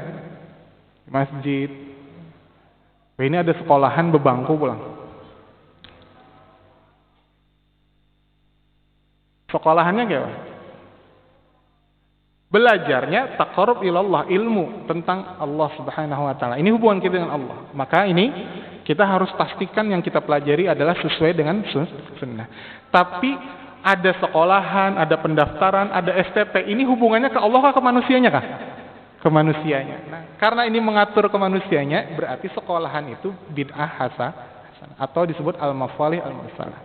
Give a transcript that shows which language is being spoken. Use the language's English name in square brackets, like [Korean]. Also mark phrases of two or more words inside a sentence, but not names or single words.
[Indonesian] Di masjid. [Banjar] Ini ada sekolahan bebangku pulang. [Indonesian] Sekolahannya kayak apa? Belajarnya [Arabic] taqarrub ilallah, [Indonesian] ilmu tentang Allah [Arabic] Subhanahu wa taala. [Indonesian] Ini hubungan kita dengan Allah. Maka ini kita harus pastikan yang kita pelajari adalah sesuai dengan sunnah. Tapi ada sekolahan, ada pendaftaran, ada STP. Ini hubungannya ke Allah kah ke manusianya kah? Ke manusianya. Nah, karena ini mengatur ke manusianya, berarti sekolahan itu bid'ah hasanah atau disebut [Arabic] al-mafalih al-mursalah.